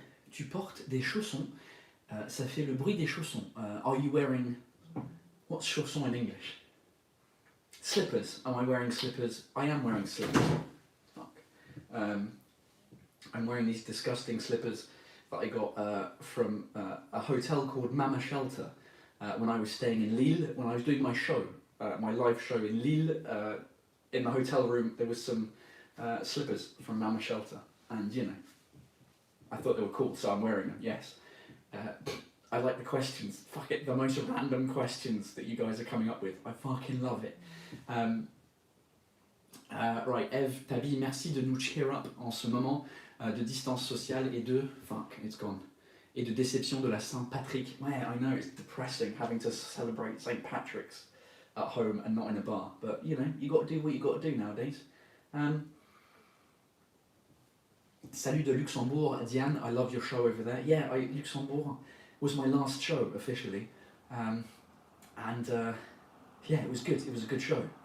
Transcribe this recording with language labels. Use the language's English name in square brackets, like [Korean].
[French] Tu portes des chaussons. Ça fait le bruit des chaussons. [English] Are you wearing... What's chausson in English? Slippers. Am I wearing slippers? I am wearing slippers. Fuck. I'm wearing these disgusting slippers that I got from a hotel called Mama Shelter when I was staying in Lille, when I was doing my show, my live show in Lille. In the hotel room there was some slippers from Mama Shelter, and you know, I thought they were cool, so I'm wearing them, yes. I like the questions. Fuck it, the most random questions that you guys are coming up with. I fucking love it. Right, [French] Eve, Tabi, merci de nous [English] cheer up [French] en ce moment de distance sociale et de... [English] Fuck, it's gone. [French] Et de déception de la Saint-Patrick. [English] Ouais, I know, it's depressing having to celebrate St. Patrick's at home and not in a bar. But, you know, you got to do what you got to do nowadays. [French] Salut de Luxembourg, [English] Diane, I love your show over there. Yeah, Luxembourg was my last show officially, yeah, it was good. It was a good show.